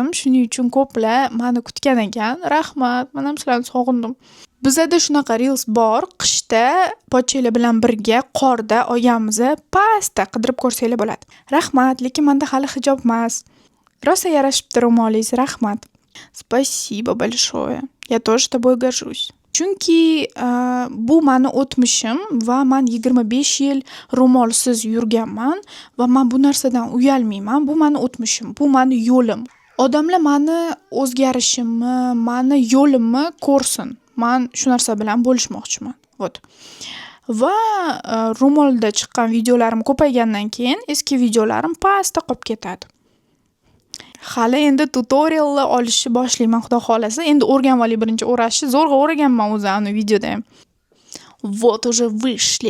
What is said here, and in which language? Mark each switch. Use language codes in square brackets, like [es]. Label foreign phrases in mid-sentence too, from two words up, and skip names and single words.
[uz] Shuning uchun ko'plar meni kutgan ekan. Rahmat, men ham sizlarni sog'indim. Bizda shunaqa reels bor. Qishda pochchalar bilan birga qorda olganmiz. Pastda qidirib ko'rsanglar bo'ladi. Rahmat, lekin menda hali hijob emas. Rosa yarashibdi ro'molingiz, rahmat. [ru] Спасибо большое. Я тоже тобой горжусь. [uz] Chunki bu meni o'tmishim va men 25 yil ro'molsiz yurganman va men bu narsadan uyalmayman. Bu meni o'tmishim, bu meni yo'lim. Odamlar meni o'zgarishimni, meni yo'limni ko'rsin. Men shu narsa bilan bo'lishmoqchiman. Va ro'molda chiqqan videolarim ko'paygandan keyin eski videolarim pastda qolib ketadi. Hali endi tutoriallar olishni boshlayman, xudo xolasa. Endi o'rganib olay birinchi o'rashni. Zo'rg'a o'rganman o'zimni videoda ham. [ru] Вот уже вышли.